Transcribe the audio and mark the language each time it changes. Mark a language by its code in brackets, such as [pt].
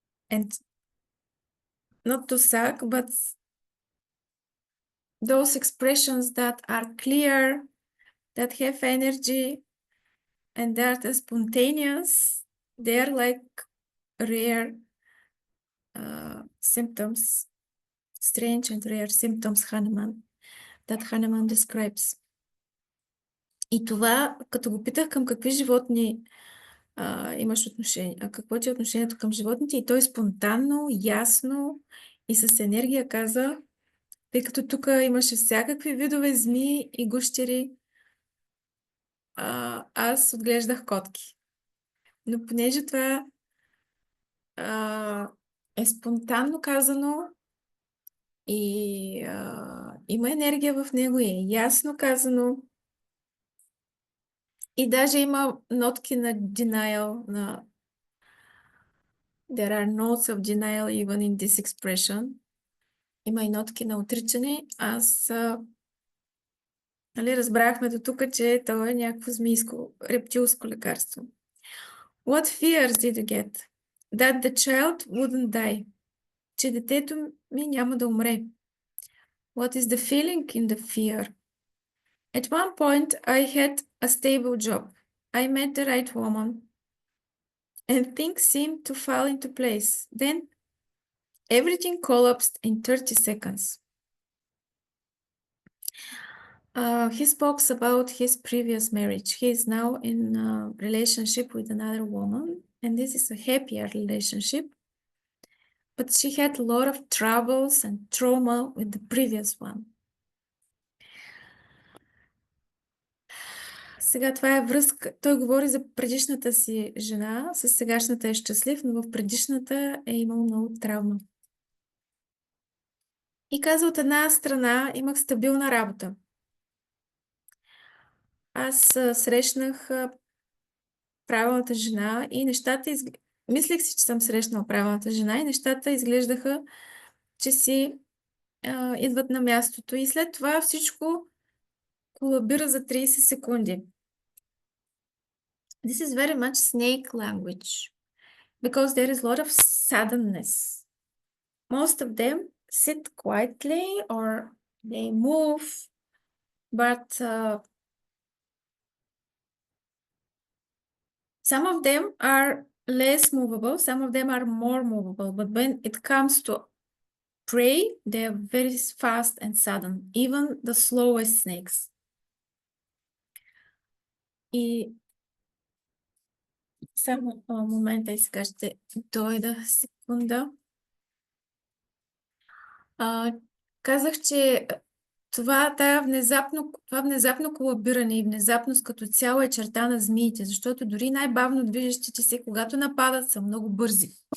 [en] And not dusak, but those expressions that are clear, that have energy, and that are spontaneous, they're like rare symptoms, strange and rare symptoms that Hahnemann describes. [bg] И това, като го питах към какви животни имаш отношение, какво ти е отношението към животните, и той спонтанно, ясно И с енергия каза, тъй като тук имаше всякакви видове змии и гущери, аз отглеждах котки. Но понеже това е спонтанно казано и има енергия в него и е ясно казано и даже има нотки на [en] denial, there are notes of denial even in this expression. [bg] Има и нотки на отричане. Аз разбрахме до тук, че това е някакво змийско, рептилско лекарство. [en] What fears did you get? That the child wouldn't die. [bg] Че детето ми няма да умре. [en] What is the feeling in the fear? At one point, I had a stable job. I met the right woman. And things seemed to fall into place. Then everything collapsed in 30 seconds. He spoke about his previous marriage. He is now in a relationship with another woman, and this is a happier relationship. But she had a lot of troubles and trauma with the previous one. [bg] Сега това е връзка. Той говори за предишната си жена, с сегашната е щастлив, но в предишната е имал много травма. И каза, от една страна имах стабилна работа. Аз срещнах правилната жена и нещата... Мислех си, че съм срещнала правилната жена и нещата изглеждаха, че си идват на мястото. И след това всичко колабира за 30 секунди. [en] This is very much snake language because there is a lot of suddenness. Most of them sit quietly or they move, but some of them are less movable, some of them are more movable, but when it comes to prey, they are very fast and sudden, even the slowest snakes. [bg] И само момента и сега ще дойда секунда. Казах, че това внезапно колабиране и внезапност като цяло е черта на змиите, защото дори най-бавно движещите се, когато нападат, са много бързи.